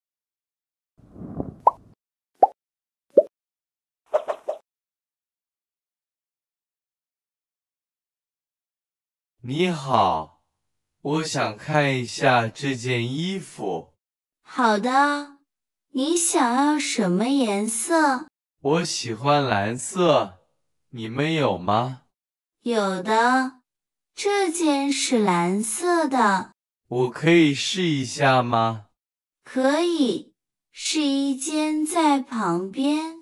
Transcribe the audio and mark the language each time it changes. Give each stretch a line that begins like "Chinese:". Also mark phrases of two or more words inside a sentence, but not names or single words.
Chinese: 你好，我想看一下這件衣服。好的，你想要什麼顏色？我喜歡藍色，你們有嗎？有的，這件是藍色的。我可以試一下嗎？可以，試衣間在旁邊。